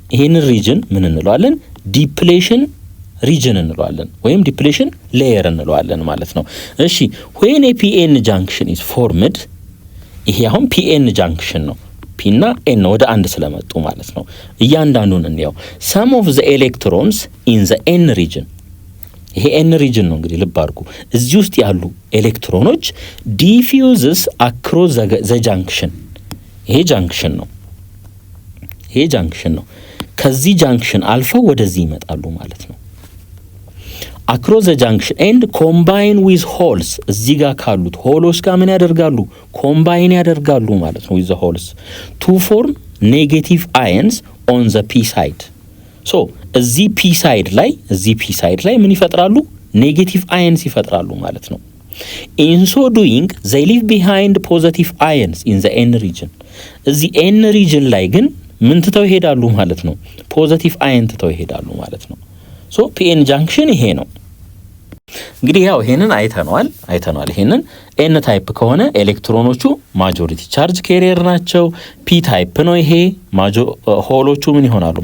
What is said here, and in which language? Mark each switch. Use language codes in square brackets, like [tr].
[am] ይሄንን ሪጅን ምን እንለዋለን? ዲፕሌሽን ሪጅን እንለዋለን ወይም ዲፕሌሽን ሌየር እንለዋለን ማለት ነው። እሺ [en] when a PN junction is formed [am] ይሄ አሁን PN ጃንክሽን ነው። ፒ እና ኤን ወደ አንድ ስለመጡ ማለት ነው። እያንዳንዱን እንየው። [en] some of the electrons in the n region [am] ይሄ ኤን ሪጅን ነው እንግዲህ ልብ አድርጉ። እዚህ ውስጥ ያሉ ኤሌክትሮኖች [en] diffuses across the junction [am] ይሄ ጃንክሽን ነው። ከዚህ ጃንክሽን አልፈው ወደዚህ ይመጣሉ ማለት ነው። [en] across the junction and combine with holes [am] እዚህ ጋር ካሉት ሆሎች ጋር ምን ያደርጋሉ? ኮምባይን ያደርጋሉ ማለት ነው [en] with the holes to form negative ions on the p side. [am] so እዚህ p side ላይ ምን ይፈጥራሉ? ኔጌቲቭ አየንስ ይፈጥራሉ ማለት ነው። [en] in so doing they leave behind positive ions in the n region [am] እዚህ n region ላይ ግን ምን ትተው ይሄዳሉ ማለት ነው? ፖዚቲቭ አየን ትተው ይሄዳሉ ማለት ነው። ሶ ፒኤን ጃንክሽን ይሄ ነው እንግዲህ። ያው ይሄንን አይተናል። ይሄንን ኤን ታይፕ ከሆነ ኤሌክትሮኖቹ ማጆሪቲ ቻርጅ ካሪየር ናቸው። ፒ ታይፕ ነው ይሄ። ሆሎቹ ምን ይሆናሉ?